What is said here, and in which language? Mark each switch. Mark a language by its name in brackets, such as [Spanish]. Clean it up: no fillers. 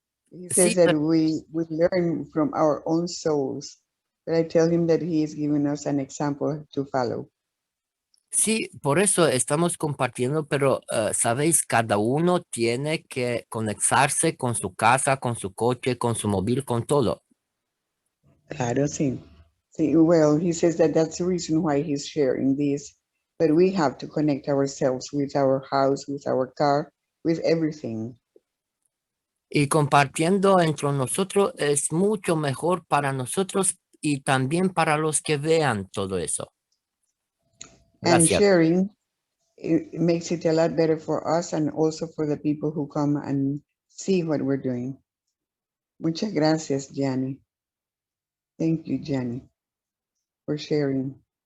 [English] He says that we learn from our own souls, but I tell him that he is giving us an example to follow. [Spanish] Sí, por eso estamos compartiendo, pero sabéis, cada uno tiene que conectarse con su casa, con su coche, con su móvil, con todo. Claro, sí. [English] Sí, well, he says that that's the reason why he's sharing this, but we have to connect ourselves with our house, with our car, with everything. [Spanish] Y compartiendo entre nosotros es mucho mejor para nosotros y también para los que vean todo eso. [English] And [Spanish] Gracias. [English] sharing, it makes it a lot better for us and also for the people who come and see what we're doing. [Spanish] Muchas gracias, Gianni. [English] Thank you, Gianni, for sharing.